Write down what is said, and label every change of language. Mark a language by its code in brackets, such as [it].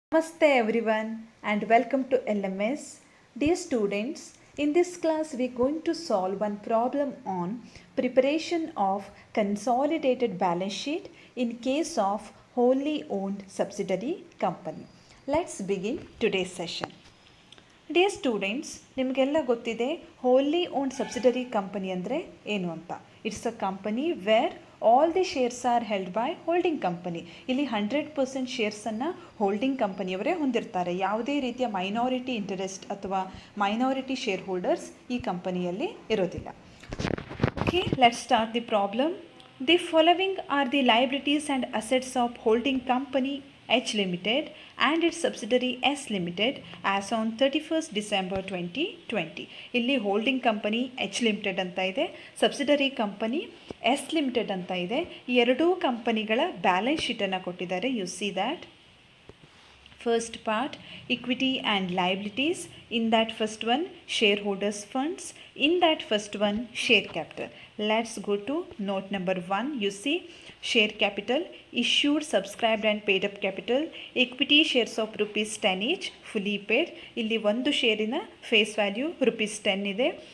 [en] Namaste everyone and welcome to LMS. Dear students, in this class we are going to solve one problem on preparation of consolidated balance sheet in case of wholly owned subsidiary company. Let's begin today's session. [kn] Dear students, ನಿಮಗೆಲ್ಲ ಗೊತ್ತಿದೆ ಹೋಲಿ owned subsidiary company ಅಂದರೆ ಏನು ಅಂತ. [en] It's a company where all the shares are held by holding company. [kn] ಇಲ್ಲಿ 100% ಶೇರ್ಸನ್ನು holding ಕಂಪನಿಯವರೇ ಹೊಂದಿರ್ತಾರೆ. ಯಾವುದೇ ರೀತಿಯ minority interest ಅಥವಾ minority share holders ಈ ಕಂಪನಿಯಲ್ಲಿ ಇರೋದಿಲ್ಲ. [en] Okay, let's start the problem. The following are the liabilities and assets of holding company H Limited and its subsidiary S Limited as on 31st December 2020. [kn] ಇಲ್ಲಿ holding company H Limited ಅಂತ ಇದೆ, subsidiary company S Limited ಅಂತ ಇದೆ. ಈ ಎರಡೂ ಕಂಪನಿಗಳ balance ಶೀಟನ್ನು ಕೊಟ್ಟಿದ್ದಾರೆ. [en] You see that first part equity and liabilities, in that first one shareholders funds, in that first one share capital. Let's go to note number 1. You see share capital, issued, subscribed and paid up capital, equity shares of rupees 10 each, fully paid. [kn] ಇಲ್ಲಿ ಒಂದು ಶೇರಿನ face value rupees 10 ಇದೆ.